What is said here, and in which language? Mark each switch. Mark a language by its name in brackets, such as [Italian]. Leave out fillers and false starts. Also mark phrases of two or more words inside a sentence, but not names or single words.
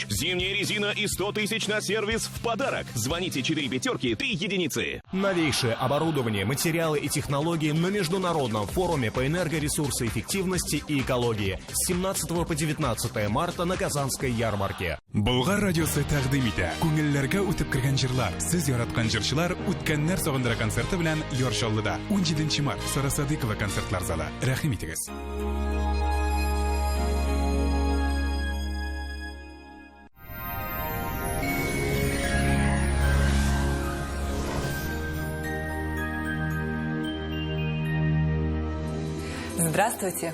[Russian] Зимняя резина и 100 тысяч на сервис в подарок. Звоните 4 пятерки, 3 единицы. Новейшее оборудование, материалы и технологии на международном форуме по энергоресурсоэффективности и экологии с 17 по 19 марта на Казанской ярмарке. [Tatar] Болгар радиосы тәкъдим итә. Күңелләргә үтеп кергән җырлар. Сез яраткан җырчылар үткәннәр сагындыра концерты белән Яршаллыда 17 март Сара Садыкова концертлар залы. Рәхим итегез. [Russian] Здравствуйте!